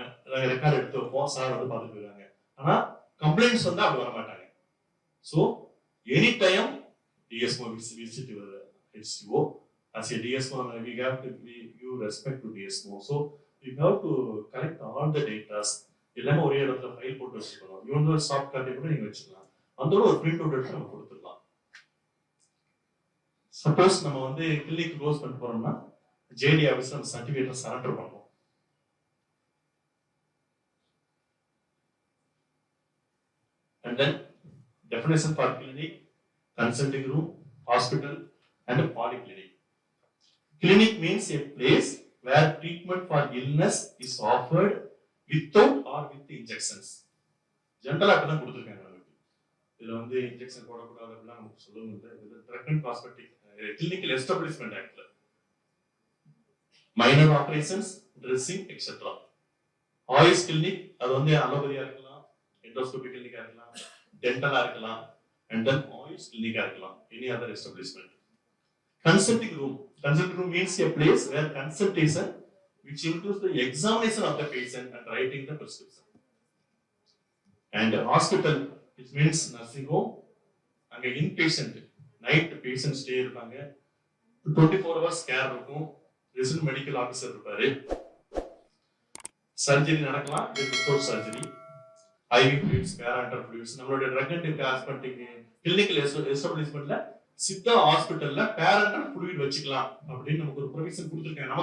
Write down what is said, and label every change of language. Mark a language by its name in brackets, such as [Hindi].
[Tamil] நாங்கள் ரெக்கார்ட் எடுத்து வைப்போம், சார் வந்து பார்த்துட்டு போயிருவாங்க. ஆனா கம்ப்ளைண்ட்ஸ் வந்து அப்படி வர மாட்டாங்க. [English] So any time DSO visit your HCO. As a DSO, we have to give respect to DSO. So we have to collect all the data. [Tamil] எல்லாமே ஒரே இடத்துல ஃபைல் போட்டு வச்சுக்கணும். இவங்க ஒரு சாஃப்ட் காப்பி கூட நீங்க வச்சுக்கலாம். அதோட ஒரு பிரிண்ட் அவுட் எடுத்து நம்ம கொடுத்துடலாம். சப்போஸ் நம்ம வந்து கிளினிக் க்ளோஸ் பண்ணிட்டு போறோம்னா ஜேடி ஆஃபீஸ்ல நம்ம சர்டிஃபிகேட்டை சரண்டர் பண்ணுவோம். [English] And then definition for clinic, consulting room, hospital and a polyclinic. Clinic means a place where treatment for illness is offered without or with injections. [Tamil] ஜெனரலா அப்படி தான் கொடுத்துருக்காங்க நமக்கு. இதுல வந்து இன்ஜெக்ஷன் போடக்கூடாது அப்படிலாம் நமக்கு சொல்லவும் இல்லை. இது drug and cosmetic clinical establishment ஆக்ட்ல minor operations, dressing etcetera. AYUSH clinic அது வந்து அலோபதியா இருக்கலாம், எண்டோஸ்கோபி கிளினிக்கா இருக்கலாம், டென்டலா இருக்கலாம், and then ஆயுஷ் கிளினிக்கா இருக்கலாம், [English] any other establishment. Consulting room. Consulting room means a place where consultation which includes the examination of the patient and writing the prescription. And hospital, which means nursing home. [Tamil] அங்க inpatient, night patient stay இருப்பாங்க, 24 hours care இருக்கும், resident medical officer இருப்பாரு, surgery நடக்கலாம், without surgery, IV fluids, பேராண்டர் fluids. நம்மளுடைய drug and cosmetic clinical எஸ்டாப்ளிஷ்மெண்ட்ல Siddha ஹாஸ்பிட்டல்ல பேராண்டர் fluid வச்சுக்கலாம் அப்படின்னு நமக்கு ஒரு ப்ரொவிஷன் கொடுத்துருக்காங்க.